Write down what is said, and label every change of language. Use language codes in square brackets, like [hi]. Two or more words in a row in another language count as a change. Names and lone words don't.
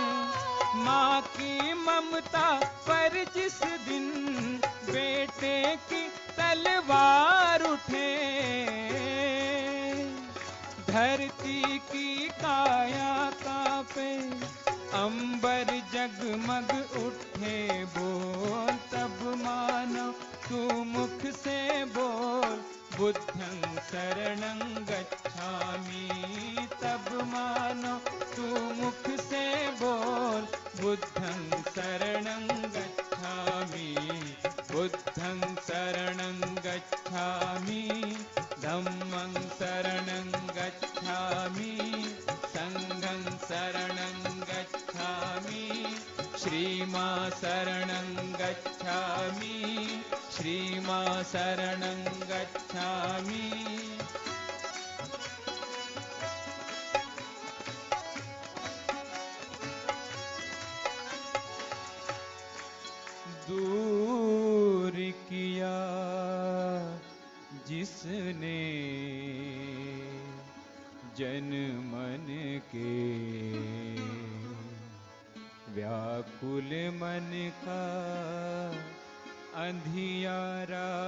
[hi] माँ की ममता पर जिस दिन बेटे की तलवार उठे। धरती की काया कांपे, अंबर जगमग उठे। बोल तब मानव तू मुख से बोल, [pi] बुद्धं शरणं गच्छामि। [hi] तब मानव तू मुख से बोल, [pi] बुद्धं शरणं गच्छामि। बुद्धं शरणं गच्छामि, धम्मं शरणं गच्छामि, संघं शरणं गच्छामि, श्रीमां शरणं गच्छामि, श्रीमां शरणं गच्छामि। [hi] दूर किया जिसने जन मन के, व्याकुल मन का अंधियारा।